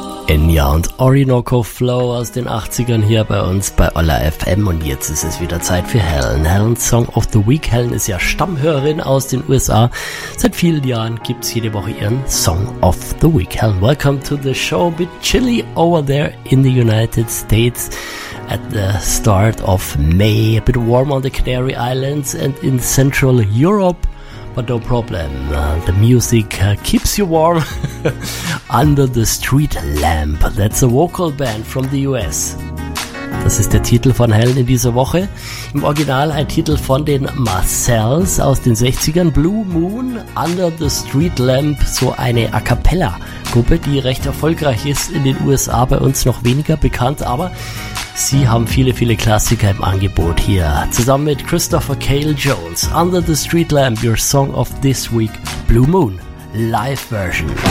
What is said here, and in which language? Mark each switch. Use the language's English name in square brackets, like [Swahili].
[German] Enya und Orinoco Flow aus den 80ern hier bei uns bei Ola FM und jetzt ist es wieder Zeit für Helen. Helen's Song of the Week. Helen ist ja Stammhörerin aus den USA. Seit vielen Jahren gibt es jede Woche ihren Song of the Week. [English] Helen, welcome to the show. A bit chilly over there in the United States at the start of May. A bit warm on the Canary Islands and in Central Europe. But no problem, the music keeps you warm. Under the Street Lamp, that's a vocal band from the US. [German] Das ist der Titel von Helen in dieser Woche. Im Original ein Titel von den Marcells aus den 60ern. Blue Moon, Under the Street Lamp, so eine A Cappella-Gruppe, die recht erfolgreich ist in den USA, bei uns noch weniger bekannt, aber sie haben viele, viele Klassiker im Angebot hier. Zusammen mit Christopher Cale Jones. [English] Under the Street Lamp, your song of this week. Blue Moon, live version.